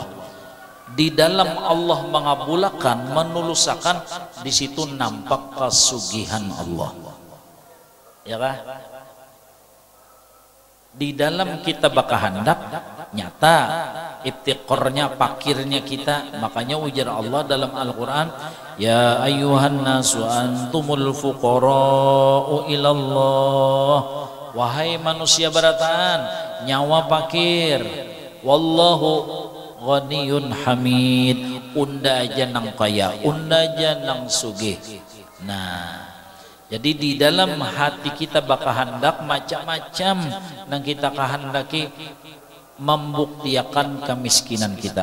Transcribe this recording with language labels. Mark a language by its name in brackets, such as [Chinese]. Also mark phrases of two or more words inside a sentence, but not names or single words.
[Indonesian] Di dalam Allah mengabulkan, menulusakan, di situ nampak kesugihan Allah. [Banjar] Ya kah? [Indonesian] Di dalam kita berkehendak nyata iftiqarnya, pakirnya kita. Makanya ujar Allah dalam Al-Qur'an, [Arabic] ya ayyuhan nasu antumul fuqara'u ilallah. [Banjar] Wahai manusia barataan, nyawa pakir, [Arabic] wallahu ghaniyun hamid. [Banjar] Unda aja nang kaya, unda aja nang sugih. [Indonesian] Nah, jadi di dalam hati kita berkehendak macam-macam nang kita kehendaki membuktikan kemiskinan kita.